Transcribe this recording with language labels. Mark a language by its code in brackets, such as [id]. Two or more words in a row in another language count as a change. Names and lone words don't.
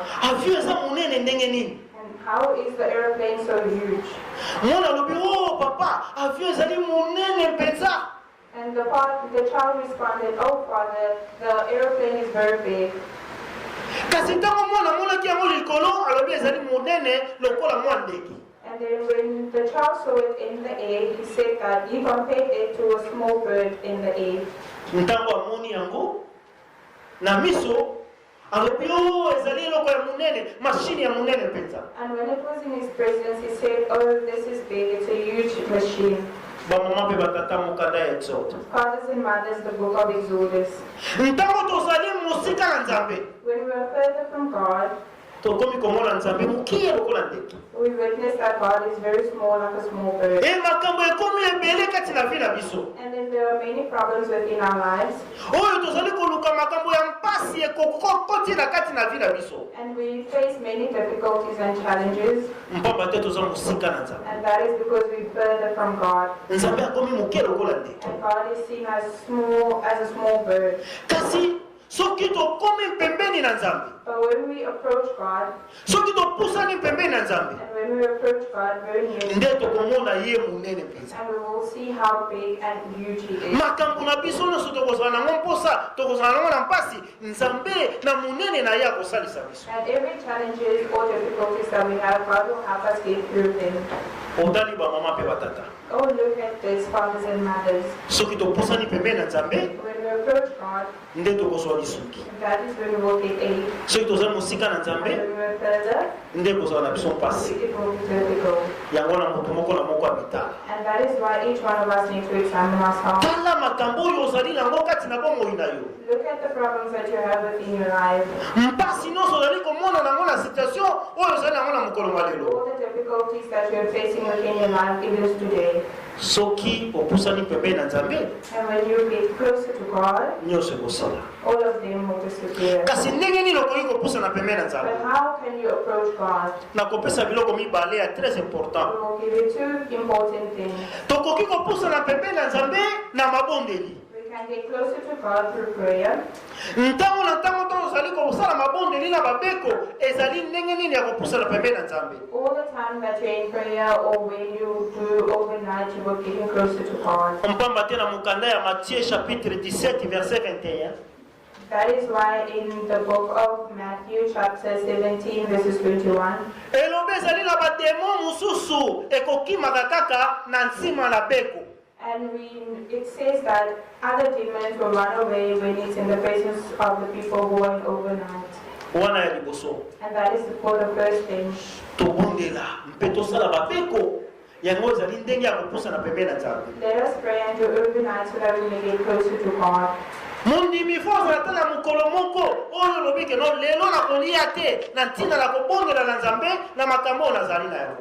[ln] Avion eza monene ndenge nini? [en] and how is the airplane so huge? [ln] Mwana alobi, oh papa, avion ezali monene mpenza. [en] And the child responded, oh father, the airplane is very big. [ln] Kasi ntango mwana amonaki yango likolo, alobi ezali monene lokola mwa ndeke. [en] And then when the child saw it in the air, he said that he compared it to a small bird in the air. [ln] Ntango amoni yango na miso, alobi, oh ezali eloko ya monene, machine ya monene mpenza. [en] And when it was in his presence, he said, oh, this is big, it's a huge machine. [ln] Bamama pe batata mokanda ya Exode. [en] Fathers and mothers, the book of Exodus. [ln] Ntango tozali mosika na Nzambe, [en] When we are further from God, [ln] tokomi komona Nzambe mokie lokola ndeke. [en] we witness that God is very small, like a small bird. [ln] E makambo ekomi ebele kati na vi na biso. [en] And then there are many problems within our lives. [ln] Oyo tozali koluka makambo ya mpasi ekokoti na kati na vi na biso. [en] And we face many difficulties and challenges. [ln] Mpamba te toza mosika na Nzambe. [en] And that is because we're further from God. [ln] Nzambe akomi mokie lokola ndeke. [en] And God is seen as a small bird. [ln] Kasi soki tokomi pembeni na Nzambe, [en] But when we approach God, [ln] soki topusani pembeni na Nzambe, [en] and when we approach God very near, [ln] nde tokomona ye munene mpenza. [en] and we will see how big and huge He is. [ln] Makambo na biso nyonso tokozala nango mposa, tokozala nango na mpasi, Nzambe na munene na ye akosalisa biso. [en] And every challenges or difficulties that we have, God will help us get through them. [ln] Otali ba mama pe batata. [en] Oh, look at this, fathers and mothers. [ln] Soki topusani pembeni na Nzambe, [en] When we approach God, [ln] nde tokozwa lisuki. [en] that is when we will get aid. [ln] Soki tozali mosika na [en] And [ln] Nzambe, [en] when we are further, [ln] nde kozala na biso mpasi. [en] it will be difficult. [ln] Yango na moto moko na moko abitala. [en] And that is why each one of us needs to examine ourselves. [ln] Tala makambo oyo ozali nango kati na bomoi na yo. [en] Look at the problems that you have within your life. [ln] Mpasi nyonso ozali komona nango na situation oyo ozali nango na mokolo wa lelo. [en] All the difficulties that you are facing within your life, it is today. [ln] Soki opusani pembeni na Nzambe, [en] And when you get closer to God, [ln] nyonso ekosala. [en] all of them will disappear. [ln] Kasi ndenge nini okoki kopusa na pembeni na Nzambe? [en] But how can you approach God? [ln] Nakopesa biloko mibale ya très [en] We [fr] important. [en] will give you two important things. [ln] Tokoki kopusa na pembeni na Nzambe na mabondeli. [en] We can get closer to God through prayer. [ln] Ntango na ntango to ozali kosala mabondeli na babeko, ezali ndenge nini ya kopusa na pembeni na Nzambe? [en] All the time that you're in prayer or when you do overnight, you will getting closer to God. [ln] Mpamba te na mokanda ya Matthieu [fr] chapitre 17 verset 21. [en] That is why in the book of Matthew chapter 17 verses 21, [ln] Elobe ezali na bademo mususu ekokimaka kaka na nsima na beko. [en] and it says that other demons will run away when it's in the presence of the people who are overnight. [ln] Wana ya liboso. [en] And that is for the first thing. [ln] Tobondela mpe tosala babeko yango ezali ndenge ya kopusa na pembeni na Nzambe. [en] Let us pray and do overnight so that we may get closer to God. [ln] Mondimi fo ozala na mokolo moko oyo lobi ke no lelo na kolia te na ntina na kobondela na Nzambe na makambo oyo nazali na yango.